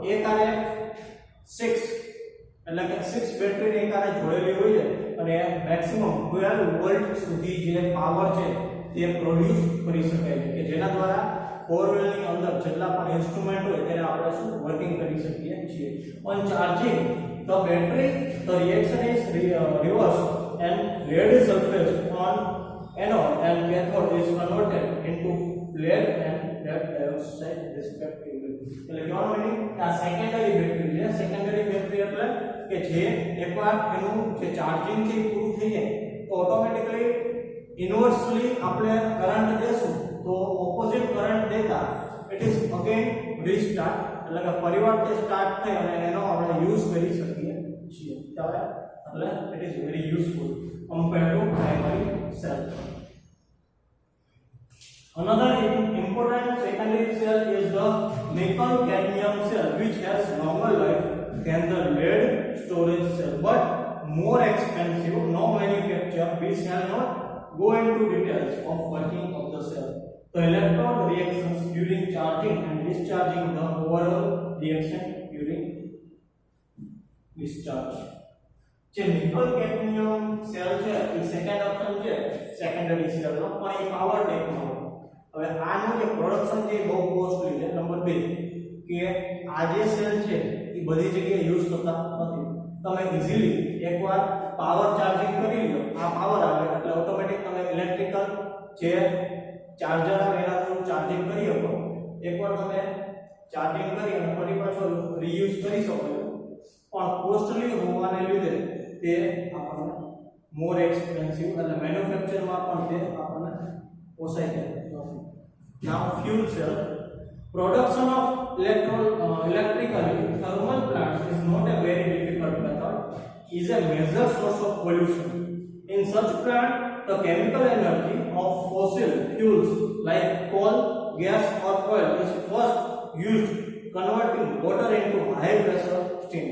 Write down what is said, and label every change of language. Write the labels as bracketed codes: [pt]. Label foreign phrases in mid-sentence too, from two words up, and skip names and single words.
[gu] એક આરે 6 એટલે કે 6 બેટરી એક આરે જોડેલી હોય છે અને મેક્સિમમ 12 વોલ્ટ સુધી જે પાવર છે તે પ્રોડ્યુસ કરી શકાય છે કે જેના દ્વારા [en] four wheel [gu] ની અંદર જેટલા પણ ઇન્સ્ટ્રુમેન્ટ હોય તેને આપણે શું વર્કિંગ કરી શકીએ છીએ. [en] on charging the battery the reaction is reversed and lead sulfate on anode and cathode is converted into lead and lead dioxide respectively. [gu] એટલે કહેવાનો મીનિંગ આ [en] secondary battery [gu] છે. [en] secondary battery [gu] એટલે કે જે એકવાર એનું જે ચાર્જિંગ છે પૂરું થઈ જાય તો [en] automatically inversely [gu] આપણે કરંટ દેશું તો [en] opposite current [gu] દેતા [en] it is again restart [gu] એટલે કે ફરીવાર તે સ્ટાર્ટ થાય અને એનો આપણે યુઝ કરી શકીએ છીએ. ત્યારે એટલે [en] it is very useful compared to primary cell. Another important secondary cell is the nickel cadmium cell, which has longer life than the lead storage cell but more expensive. No manufacturer. We shall not go into details of working of the cell. The electrode reactions during charging and discharging, the overall reaction during discharge. [gu] જે [en] nickel cadmium cell [gu] છે એ [en] second option [gu] છે [en] secondary cell [gu] નો, પણ એ પાવર ટાઈપનો હોય. હવે આનું જે પ્રોડક્શન છે બહુ કોસ્ટલી છે. નંબર 2 કે આ જે સેલ છે એ બધી જગ્યાએ યુઝ થતા નથી. તમે ઇઝીલી એકવાર [en] power charging [gu] કરી લો, આ પાવર આવે એટલે ઓટોમેટિક તમે ઇલેક્ટ્રિકલ જે ચાર્જર આવે એના થ્રુ ચાર્જિંગ કરી શકો. એકવાર તમે ચાર્જિંગ કરી અને ફરી પાછો રીયુઝ કરી શકો છો, પણ કોસ્ટલી હોવાને લીધે તે આપણને [en] more expensive [gu] એટલે મેન્યુફેક્ચરમાં પણ તે આપણને પોસાય છે નથી. [en] now fuel cell. Production of electrically thermal plants is not a very difficult method, is a major source of pollution. In such plant, the chemical energy of fossil fuels like coal, gas or oil is first used, converting water into high pressure steam.